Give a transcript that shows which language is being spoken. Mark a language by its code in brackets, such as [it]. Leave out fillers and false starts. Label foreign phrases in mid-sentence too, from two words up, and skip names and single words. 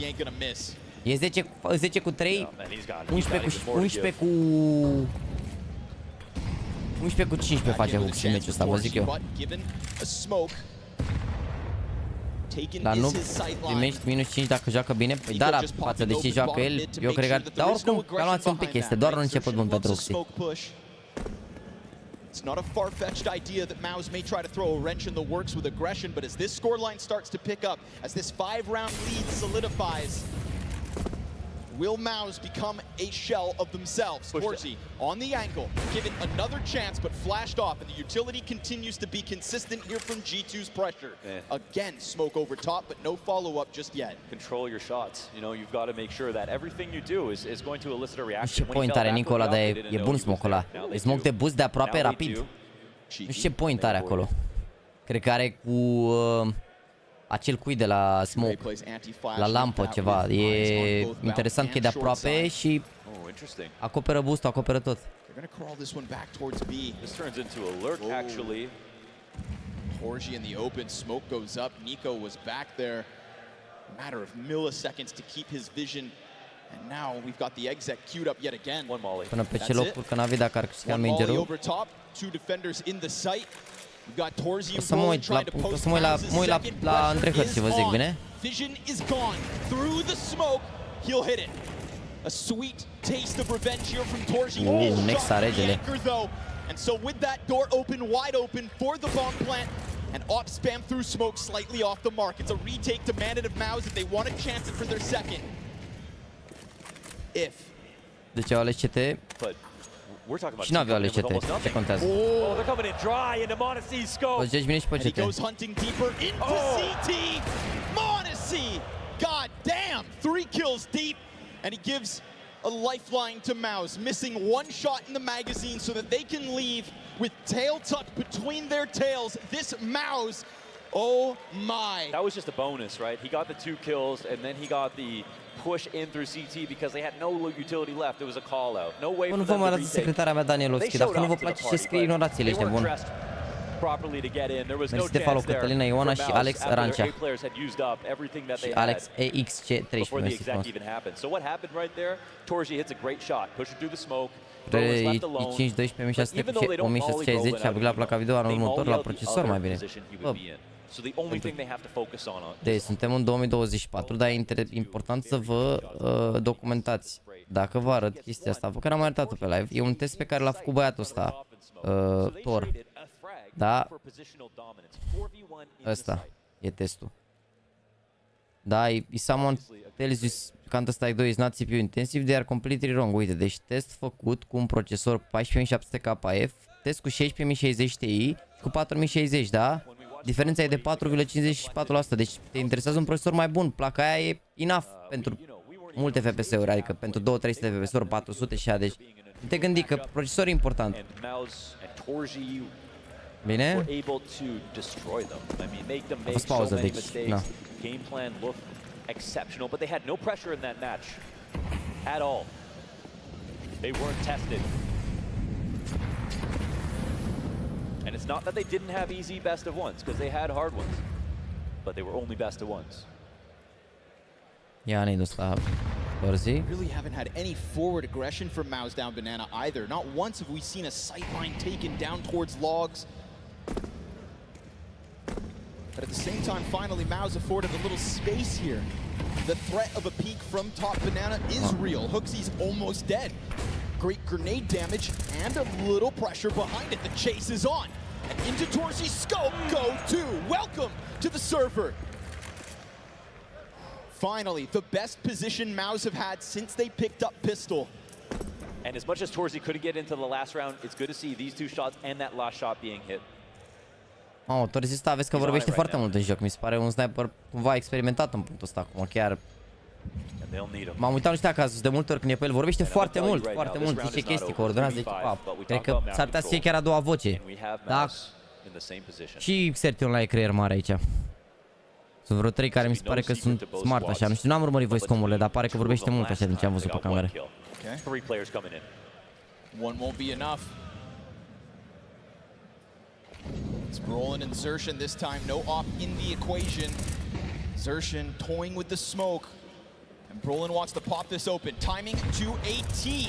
[ro] E 10 cu 3, 11 cu 15 face Huxi în meciul ăsta, vă zic eu. Dar nu primești minus 5 dacă joacă bine? Păi da, dar față de ce joacă el, eu cred că... Dar oricum, calmați un pic, este doar un început bun pentru Huxi. [en] It's not a far-fetched idea that Mouse may try to throw a wrench in the works with aggression, but as this scoreline starts to pick up, as this 5-round lead solidifies, will Mouse become a shell of themselves? Torsi on the angle, given another chance, but flashed off, and the utility continues to be consistent here from G2's pressure. Again, smoke over top, but no follow-up just yet. Control your shots. You know, you've got to make sure that everything you do is going to elicit a reaction. [ro] Nu știu ce point are Nicola, dar e bun smoke-ul ăla. E smoke de boost de aproape rapid. Nu știu ce point are acolo. Cred că are cu... acel cui de la smoke, la lampă ceva, e interesant că e de aproape și acoperă boost-ul, acoperă tot. [en] gonna crawl this one back towards B. This turns into alert, actually. Torji in the open, smoke goes up. Nico was back there. A matter of milliseconds to keep his vision. And now we've got the exec queued up yet again. One molly. [ro] Până pe ce loc urcă NaVi dacă ar câștiga [en] One molly [ro] mingerul. [en] over top, two defenders in the site. We've got Torji [ro] O [en] and [ro] să mă Brolin uit la, [en] trying to post [ro] mă uit la întrecări și vă zic, bine? [en] Vision is gone. Through the smoke, he'll hit it. A sweet taste of revenge here from Torji. [ro] Nexa regele. [en] And so with that door open, wide open for the bomb plant, and op spam through smoke slightly off the mark. It's a retake demanded of Mouse if they want to chance it for their second. If. [ro] Deci au ales CT. [en] We're talking about [ro] și n-aveau ales CT. Ce contează? [en] Oh, they're coming in dry into Monacy's scope. [ro] O să vine și pe [en] And he CT. goes hunting deeper into CT. Monacy! God damn! 3 kills deep, and he gives a lifeline to Mouse, missing one shot in the magazine so that they can leave with tail tucked between their tails. This Mouse, oh my. That was just a bonus, right? He got the 2 kills, and then he got the push in through CT because they had no utility left. It was a call out. No way for them to retake. [ro] Nu vă arată secretarea mea Danielovski, dacă nu vă place ce scrie, ignorați-le, ești bun. [en] Properly to get in. There was no [ro] Mersi de follow, [en] chance there. [ro] Cătălina Ioana și Alex Rancea. [en] Players had used up everything that they [ro] Și Alex [en] had EXC13, before the [ro] mersi [en] exact [ro] frumos. [en] even happened. So what happened right there? Torji hits a great shot, pushes through the smoke. [ro] E 5, 12, 1600 cu 1660 și a băgat placa video anul următor la procesor mai bine. [en] So the only thing they have to focus on [ro] Deci suntem în 2024, dar e important să vă documentați. Dacă vă arăt chestia asta, că n-am mai arătat-o pe live, e un test pe care l-a făcut băiatul ăsta, Thor. Da? Ăsta e testul. Da, [en] if someone tells you Counter-Strike 2 is not CPU intensive, they are completely wrong. [ro] Uite, deci test făcut cu un procesor 14700 KF, test cu 16060 Ti, cu 4060, da? Diferența e de 4,54%, deci te interesează un procesor mai bun. Placa aia e enough pentru multe FPS-uri, adică pentru 2-300 de FPS-uri, 400 și aia, deci nu te gândi că procesorul e important. Bine? A fost pauză, deci, na. [en] Game plan looked exceptional, but they had no pressure in that match at all. They weren't tested. And it's not that they didn't have easy best of ones, because they had hard ones, but they were only best of ones. [ro] Ia ne-i dus la Torzi. [en] Really haven't had any forward aggression from Mouse down Banana either. Not once have we seen a sightline taken down towards logs. But at the same time, finally, Mouse afforded a little space here. The threat of a peek from top Banana is real. Hooksy's almost dead. Great grenade damage and a little pressure behind it. The chase is on. And into Torsi's scope, go to. Welcome to the server. Finally, the best position Mouse have had since they picked up pistol. And as much as Torsi couldn't get into the last round, it's good to see these 2 shots and that last shot being hit. [ro] Mamă, Torzi ăsta vezi că vorbește foarte mult în joc. Mi se pare un sniper cumva experimentat în punctul ăsta acum, chiar. M-am uitat, nu știu dacă azi de multe ori când e pe el, vorbește foarte mult, zice chestii, coordonează echipa. Cred că s-ar putea să fie chiar a doua voce. Da? Și Xertion la e creier mare aici. Sunt vreo 3 care mi se pare că sunt smart așa, nu știu, n-am urmărit voice-comurile, dar pare că vorbește mult așa din ce am văzut pe cameră. [en] 3 players coming in. One won't be enough. It's Brolin and Xertion this time, no op in the equation. Xertion toying with the smoke. And Brolin wants to pop this open. Timing to a T.